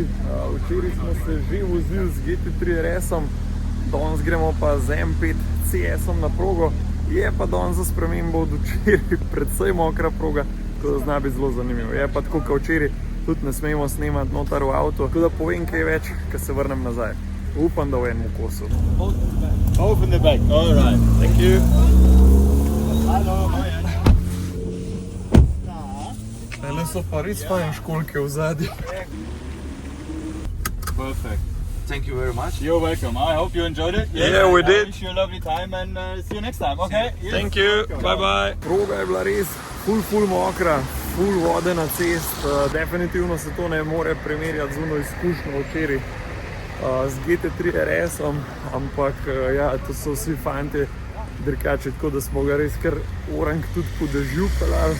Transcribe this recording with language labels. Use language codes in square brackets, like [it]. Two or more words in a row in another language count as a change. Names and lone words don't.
[sl] Včeraj smo se že vozili z GT3 RS-om, danes gremo pa z M5 CS-om na progo. Je pa danes za spremembo od včeraj predvsej mokra proga, tako da zna biti zelo zanimivo. Je pa tako, kot včeraj, tudi ne smemo snemati noter v avto, tako da povem kaj več, ko se vrnem nazaj. Upam, da v enem kosu. [en] Open the back, all right. Thank you. [de] Hallo, moin. [sl] Tele so pa res fajn školjke v zadnji. [en] Perfect. Thank you very much. You're welcome. I hope you enjoyed it. Yeah, we did. I wish you a lovely time and see you next time, okay? Thank you, bye bye. [sl] Proga je bila res ful mokra, ful vode na cest, definitivno se to ne more primerjati z ono izkušnjo včeraj z GT3 RS-om, ampak ja, to so vsi fanti dirkači, tako da smo ga res kar orang tudi po dežju pelali.